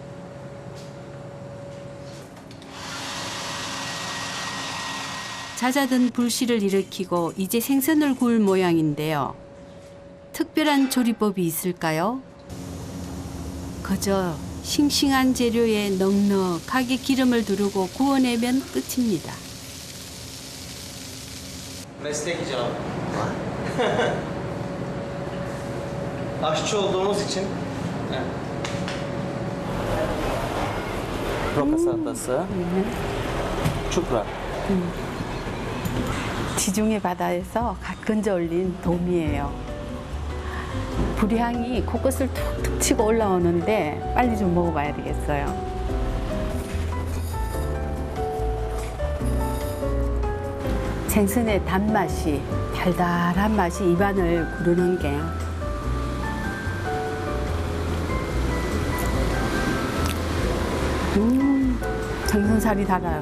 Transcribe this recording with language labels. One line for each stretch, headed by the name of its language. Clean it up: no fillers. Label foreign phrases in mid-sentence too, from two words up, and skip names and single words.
Korean: 잦아든 불씨를 일으키고 이제 생선을 구울 모양인데요. 특별한 조리법이 있을까요? 그저 싱싱한 재료에 넉넉하게 기름을 두르고 구워내면 끝입니다.
Turkish: Meslek icabı. Aşçı olduğumuz için. Roka salatası, çupra.
Korean: 지중해 바다에서 가끈져 올린 돔이에요. 불향이 코끝을 툭툭 치고 올라오는데 빨리 좀 먹어봐야 되겠어요. 생선의 단맛이, 달달한 맛이 입안을 구르는 게 생선살이 달아요.